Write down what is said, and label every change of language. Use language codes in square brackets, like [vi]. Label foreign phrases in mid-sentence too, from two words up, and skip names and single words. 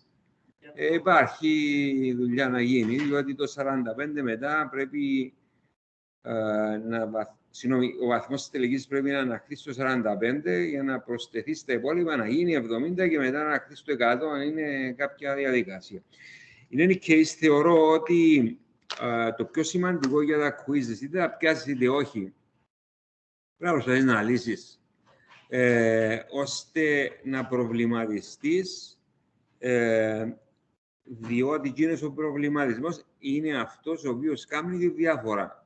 [el] Υπάρχει δουλειά να γίνει, διότι το 45 μετά πρέπει Συγγνώμη, ο βαθμός της τελικής πρέπει να ανακτήσει το 45 για να προσθεθεί στα υπόλοιπα, να γίνει 70 και μετά να ανακτήσει το 100, είναι κάποια διαδικασία. [en] In any case, [el] θεωρώ ότι το πιο σημαντικό για τα quizzes, είτε τα πιάσεις είτε όχι, πρέπει να προσπαθείς να λύσεις, ώστε να προβληματιστείς, διότι εκείνος ο προβληματισμός είναι αυτός ο οποίος κάνει τη διαφορά.